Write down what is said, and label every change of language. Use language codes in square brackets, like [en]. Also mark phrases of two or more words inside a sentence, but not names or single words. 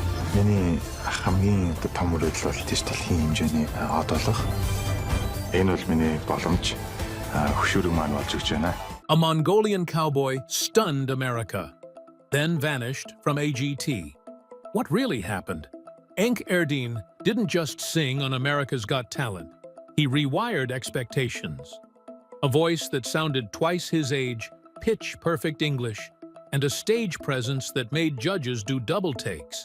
[mn] Миний хамгийн том мөрөөдөл бол диджиталын хэмжээний од болох. Энэ бол миний боломж хөшүүрэг маань болж өгч байна. [en] A Mongolian cowboy stunned America, then vanished from AGT. What really happened? Enkh Erdene didn't just sing on America's Got Talent. He rewired expectations. A voice that sounded twice his age, pitch-perfect English, and a stage presence that made judges do double takes.